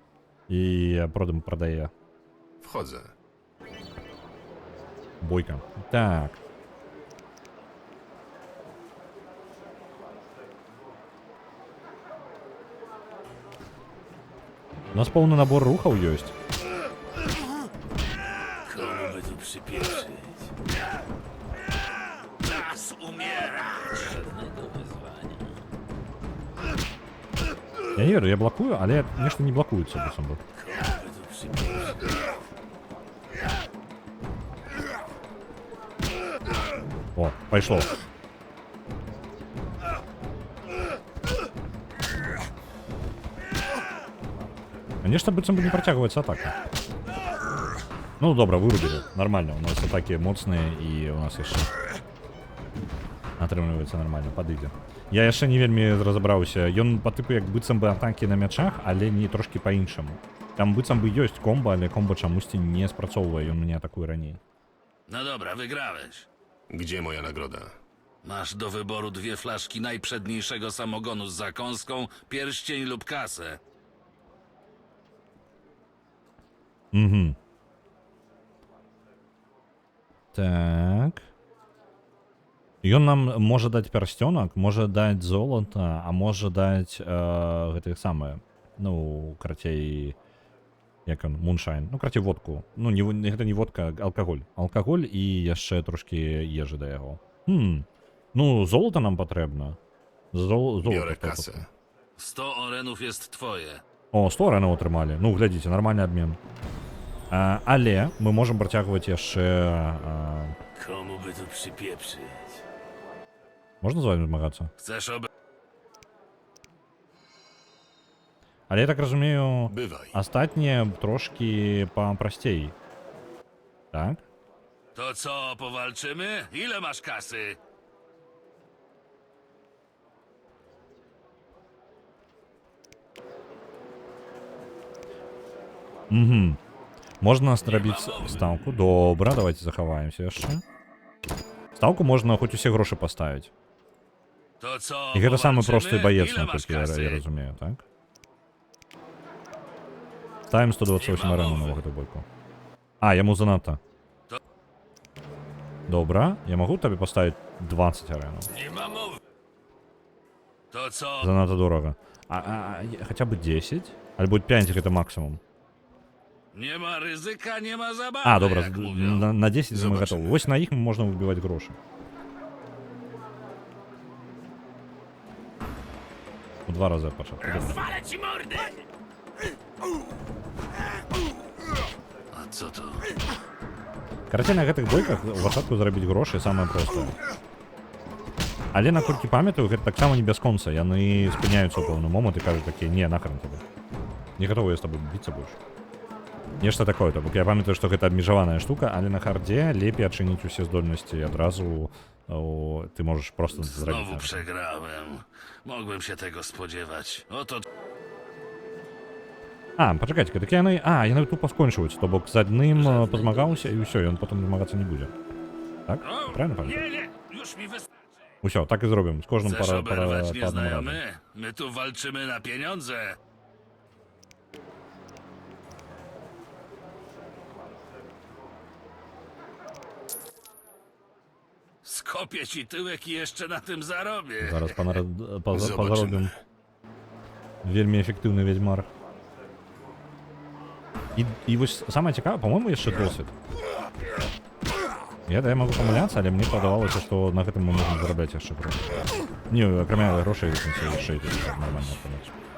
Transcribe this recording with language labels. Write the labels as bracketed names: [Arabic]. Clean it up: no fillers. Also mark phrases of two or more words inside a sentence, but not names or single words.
[Belarusian] І продам прадае. [Polish] Wchodzę. [Belarusian] Бойка. Так. У нас поўны набор рухаў ёсць. [Polish] Komu by tu przypieprzyć? Czas umierać! Żadnego wyzwania. [Belarusian] Я не верю, я блокую, але нешта не блокуецца быццам бы. [Polish] Komu by tu przypieprzyć? [Belarusian] О, пайшло. Нешта быццам бы не працягваецца атака. Ну, добра, вырубілі. Нормально, у нас атакі моцныя і у нас яшчэ атрымліваецца нормально, падыдзе. Я яшчэ не вельмі разабраўся. Ён па тыпу як быццам бы атакі на мячах, але не трошкі па-іншаму. Там быццам бы ёсць комба, але комба чамусьці не спрацоўвае, ён мяне атакуе раней. [Polish] No dobra, wygrałeś. Gdzie moja nagroda? Masz do wyboru 2 flaszki najprzedniejszego samogonu z zakąską, pierścień lub kasę. [Belarusian] Так. Ён нам можа даць пярсцёнак, можа даць золата, а можа даць гэтых самае. Ну, карацей, як он, муншайн. Ну, карацей, водку. Ну, гэта не водка, алкаголь. Алкаголь і яшчэ трошкі ежы да яго. Ну, золата нам патрэбна. Золото. [Polish] Biorę kasę. 100 orenów jest twoje. [Belarusian] О, 100 арену атрымалі. Ну, глядзіце, нармальны абмен. Але мы можам працягваць яшчэ... [Polish] Komu by tu przypieprzyć? [Belarusian] Можна з вами змагацца? [Polish] Chcesz ob... [Belarusian] Але я так разумею, Бывай. астатнія трошкі папрасцей. Так? [Polish] To co, powalczymy? Ile masz kasy? Угу. [Belarusian] Можна зрабіць стаўку. Добра, давайте захаваемся яшчэ. Стаўку можна хоць усе грошы паставіць. [Polish] To co, [Belarusian] І гэта самы [Polish] powalczymy? [Belarusian] просты баец, [Polish] Ile masz [Belarusian] наколькі я [Polish] kasy? [Belarusian] разумею, так? Ставім 128 арену на гэту бойку. А, яму занадта. Добра, я магу табе паставіць 20 арену. [Polish] Nie ma mowy. To co? [Belarusian] Занадта дорага. Хаця б 10? Альбо 5 гэта максімум. [Polish] Nie ma ryzyka, nie ma zabawy. [Belarusian] А, добра, [Polish] jak mówią. [Belarusian] на 10 мы [Polish] Zobaczymy. [Belarusian] гатовы. Вось на іх можна выбіваць грошы. У 2 разы пачаў. [Polish] Rozwalę ci mordę! A co to? [Belarusian] Карацей, на гэтых бойках у пачатку зарабіць грошы самае простае. Але наколькі памятаю, гэта таксама не бясконца. Яны спыняюцца ў пэўны момант і кажуць такія: не, [Russian] нахрен тебе. [Belarusian] Не гатовы я з табой біцца больш. Нешта такое, то бок я памятаю, што гэта абмежаваная штука, але на хардзе лепей адчыніць усе здольнасці і адразу [Polish] ty możesz prosto zrobić. Znowu przegrałem. Mogłem się tego spodziewać. Oto... [Belarusian] А, пачакайце, так яны... А, яны тупо скончваюць, то бок з адным пазмагаўся і ўсё, ён потым змагацца не будзе. Так? Правильно памятаю? [Polish] Nie, już mi wystarczy. [Belarusian] Усё, так і зробім. З кожным [Polish] Chcesz [Belarusian] по [Polish] oberwać [Russian] одному разу. [Polish] nieznajomy? My tu walczymy na pieniądze. Skopię ci tyłek i jeszcze na tym zarobię. [Belarusian] Зараз [Polish] Zobaczymy. [Belarusian] позаробім. Вельмі эфектыўны ведьмар. І вось самае цікавае, па-моему, яшчэ досвід. Я магу памыляцца, але мне падавалася, што на гэтым мы можам зарабляць яшчэ грошы. Не, акрамя грошай, яшчэ і нармальна атрымаць.